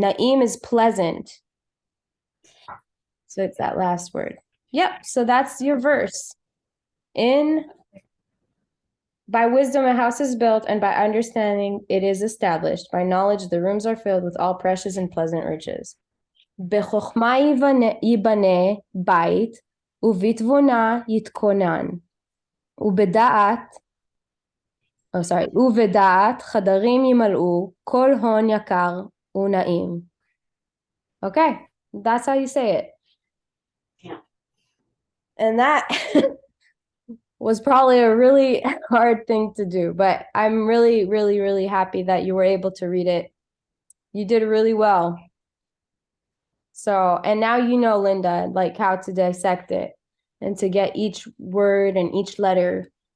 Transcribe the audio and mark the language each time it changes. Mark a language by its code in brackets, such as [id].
[en] Na'im is pleasant. So it's that last word. Yep, so that's your verse. By wisdom a house is built, and by understanding it is established. By knowledge the rooms are filled with all precious and pleasant riches. [he] בחוכמה ייבנה בית, ובתבונה יתכונן. ובדעת חדרים ימלאו, כל הון יקר ונעים. [en] Okay, that's how you say it. Yeah. And that was probably a really hard thing to do, but I'm really, really, really happy that you were able to read it. You did really well. So, and now you know, Linda, like how to dissect it and to get each word and each letter.